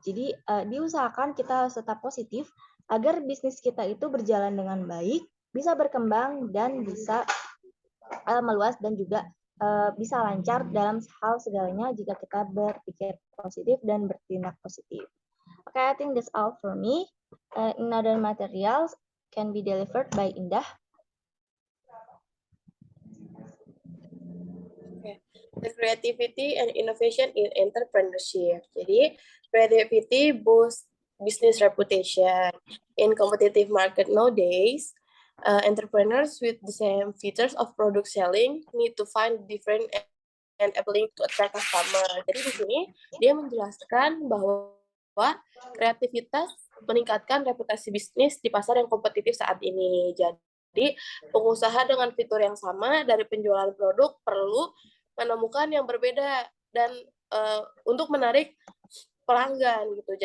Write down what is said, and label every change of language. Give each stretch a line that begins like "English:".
Indonesian: Jadi diusahakan kita harus tetap positif agar bisnis kita itu berjalan dengan baik, bisa berkembang dan bisa meluas dan juga bisa lancar dalam hal segalanya jika kita berpikir positif dan bertindak positif.
English: Okay, I think that's all for me. Another materials can be delivered by Indah. Okay. The creativity and innovation in entrepreneurship.
Indonesian: Jadi,
English: creativity boosts business reputation. In competitive market nowadays, entrepreneurs with the same features of product selling need to find different and appealing to attract customer.
Indonesian: Jadi di sini dia menjelaskan bahwa kreativitas meningkatkan reputasi bisnis di pasar yang kompetitif saat ini. Jadi pengusaha dengan fitur yang sama dari penjualan produk perlu menemukan yang berbeda dan untuk menarik pelanggan gitu.